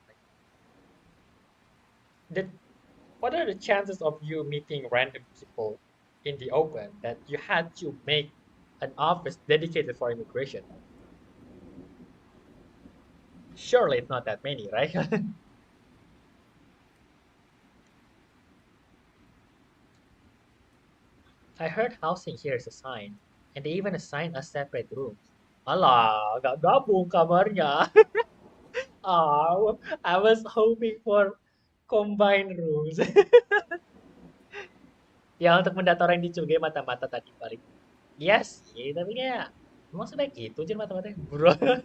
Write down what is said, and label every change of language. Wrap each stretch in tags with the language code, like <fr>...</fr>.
<en>Like, the, what are the chances of you meeting random people in the open that you had to make an office dedicated for immigration? Surely it's not that many, right? I heard housing here is assigned, and they even assign us separate rooms.</en> <id>Alah, gak gabung kamarnya.</id> <en>Oh, I was hoping for combined rooms.</en> <id>Ya untuk mendata orang di Cuge mata-mata tadi balik. Iya sih, tapi kayak emang sebaik itu aja mata-mata, bro.</id>